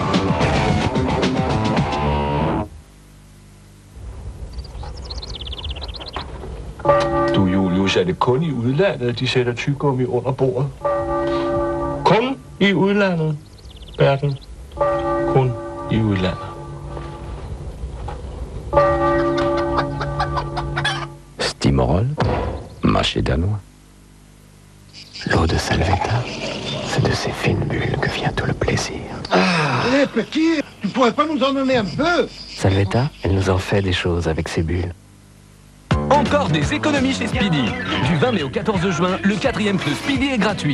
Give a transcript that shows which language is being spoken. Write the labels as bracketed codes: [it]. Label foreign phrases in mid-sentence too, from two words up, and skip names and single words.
[da] Du Julius, er det kun i udlandet, de sætter tyggegummi under bordet? Kun i udlandet, Bertel. Kun i udlandet. Stimorol, [fr] marché danois. L'eau de Salvetta, c'est de ces fines bulles que vient tout le plaisir. Hé, petit, tu pourrais pas nous en donner un peu? Salvetta, elle nous en fait des choses avec ses bulles. Encore des économies chez Speedy. Du 20 mai au 14 juin, le 4e pneu Speedy est gratuit.